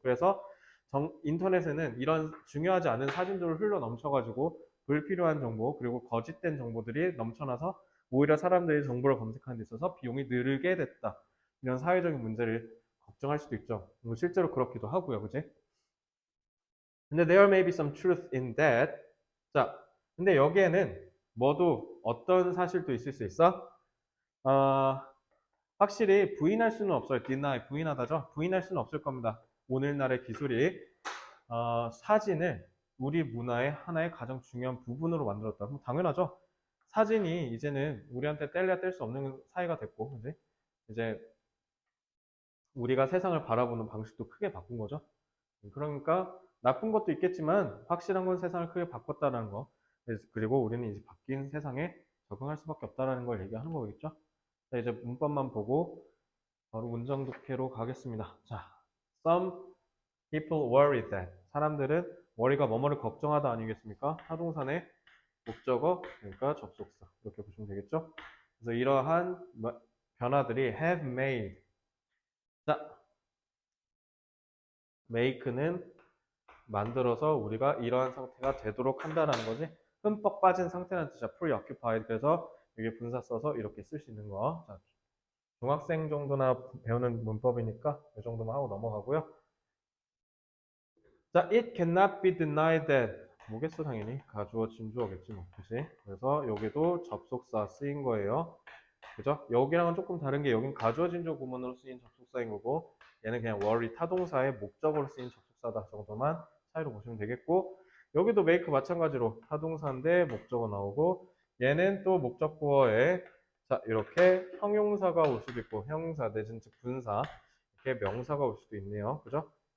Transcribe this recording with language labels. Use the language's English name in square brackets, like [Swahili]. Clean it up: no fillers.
[Korean] 그래서 인터넷에는 이런 중요하지 않은 사진들을 흘러 넘쳐가지고 불필요한 정보 그리고 거짓된 정보들이 넘쳐나서 오히려 사람들이 정보를 검색하는 데 있어서 비용이 늘게 됐다. 이런 사회적인 문제를 걱정할 수도 있죠. 뭐 실제로 그렇기도 하고요. 그지? 근데 [English] there may be some truth in that. [Korean] 자, 근데 여기에는 뭐도 어떤 사실도 있을 수 있어? 어, 확실히 부인할 수는 없어요. deny, 부인하다죠. 부인할 수는 없을 겁니다. 오늘날의 기술이 사진을 우리 문화의 하나의 가장 중요한 부분으로 만들었다. 뭐 당연하죠. 사진이 이제는 우리한테 뗄래야 뗄 수 없는 사이가 됐고, 그지? 이제 우리가 세상을 바라보는 방식도 크게 바꾼 거죠. 그러니까 나쁜 것도 있겠지만 확실한 건 세상을 크게 바꿨다는 거. 그리고 우리는 이제 바뀐 세상에 적응할 수밖에 없다는 걸 얘기하는 거겠죠. 자, 이제 문법만 보고 바로 문장 독해로 가겠습니다. [English] 자, some people worry that. [Korean] 사람들은 worry가 뭐뭐를 걱정하다 아니겠습니까? 타동사의 목적어, 그러니까 접속사. 이렇게 보시면 되겠죠? 그래서 이러한 변화들이 [English] have made. [Korean] 자, make는 만들어서 우리가 이러한 상태가 되도록 한다는 거지. 흠뻑 빠진 상태라는 뜻이야. [English] preoccupied. [Korean] 그래서 여기 분사 써서 이렇게 쓸 수 있는 거. 자, 중학생 정도나 배우는 문법이니까 이 정도만 하고 넘어가고요. [English] 자, it cannot be denied that. [Korean] 뭐겠어, 당연히. 가주어, 진주어겠지, 뭐. 그치? 그래서 여기도 접속사 쓰인 거예요. 그죠? 여기랑은 조금 다른 게 여긴 가주어, 진주어 구문으로 쓰인 접속사인 거고, 얘는 그냥 worry 타동사의 목적으로 쓰인 접속사다 정도만 차이로 보시면 되겠고, 여기도 make 마찬가지로 타동사인데 목적어 나오고, 얘는 또 목적구어에 자, 이렇게 형용사가 올 수도 있고, 형용사 내진 즉 분사, 이렇게 명사가 올 수도 있네요. 그죠?